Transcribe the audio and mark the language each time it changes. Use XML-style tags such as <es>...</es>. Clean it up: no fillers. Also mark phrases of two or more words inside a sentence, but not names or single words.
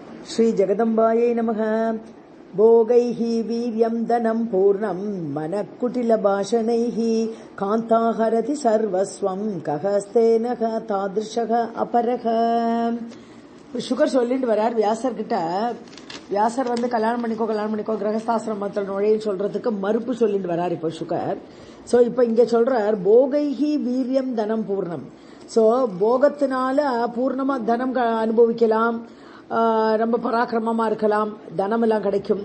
<sa>श्री जगदम्बायै नमः। भोगैः वीर्यं धनं पूर्णं मनकुटिलभाषणैः कान्ताहरति सर्वस्वं कहस्तेन तादृशः अपरः.</sa> <ta>சுகர் சொல்லிட்டு வரார் வியாசர் கிட்ட. வியாசர் வந்து கல்யாணம் பண்ணிக்கோ கிரகஸ்தாசிரமத்தில் நுழைய சொல்றதுக்கு மறுப்பு சொல்லிட்டு வரார் இப்போ சுகர். சோ இப்ப இங்க சொல்றார்</ta> <sa>भोगैः वीर्यं धनं पूर्णं.</sa> <ta>சோ போகத்தினால பூர்ணமா தனம் அனுபவிக்கலாம், ரொம்ப பராக்கிரமமா இருக்கலாம், தனம் எல்லாம் கிடைக்கும்.</ta>